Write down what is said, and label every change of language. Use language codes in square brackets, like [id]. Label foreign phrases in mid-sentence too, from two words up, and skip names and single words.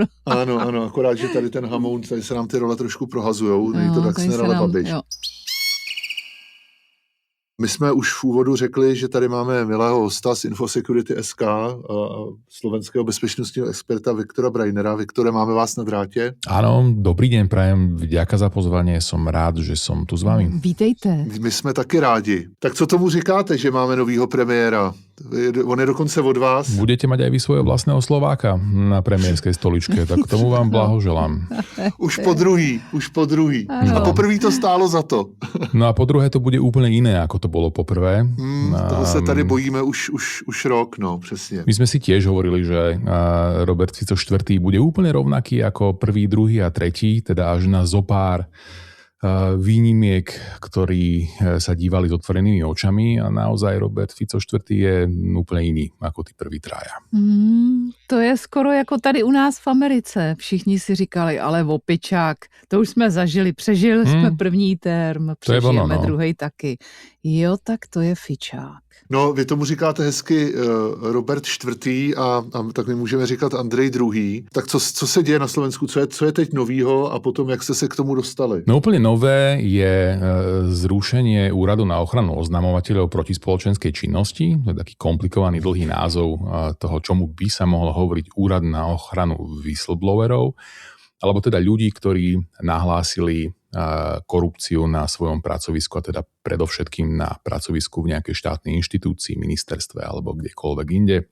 [cs] Ano, akorát, že tady ten hamoun, tady se nám ty role trošku prohazujou, není to Daxner, ale Babiš. Jo. My jsme už v úvodu řekli, že tady máme milého hosta z Infosecurity SK, slovenského bezpečnostního experta Viktora Brajnera. Viktore, máme vás na drátě? [sk] Áno, dobrý deň, prajem, vďaka za pozvanie, som rád, že som tu s vami. [cs] Vítejte. My jsme taky rádi. Tak co tomu říkáte, že máme novýho premiéra? On je dokonce od vás. [sk] Budete mať aj vy svojho vlastného Slováka na premiérskej stoličke, tak tomu vám blahoželám. [cs] Už po druhý. A poprvé to stálo za to. [sk] No a po druhé to bude úplne iné, ako to bolo poprvé. [cs] Toho se tady bojíme už rok, no, přesně. [sk] My sme si tiež hovorili, že Robert Fico IV. Bude úplne rovnaký ako prvý, druhý a tretí, teda až na zopár výnimiek, ktorí sa dívali s otvorenými očami a naozaj Robert Fico IV. Je úplne iný ako tí prví traja. [cs] To je skoro jako tady u nás v Americe. Všichni si říkali, ale opičák, to už jsme zažili, přežili jsme první term, přežijeme druhej taky. Jo, tak to je Fičák. No, vy tomu říkáte hezky Robert IV. a tak my můžeme říkat Andrej II. Tak co se děje na Slovensku? Co je teď novýho a potom jak jste se k tomu dostali? [sk] No úplne nové je zrušenie Úradu na ochranu oznamovateľov proti spoločenskej činnosti. To je taký komplikovaný dlhý názov toho, čomu by sa mohlo hovoriť Úrad na ochranu whistleblowerov, alebo teda ľudí, ktorí nahlásili korupciu na svojom pracovisku a teda predovšetkým na pracovisku v nejakej štátnej inštitúcii, ministerstve alebo kdekoľvek inde.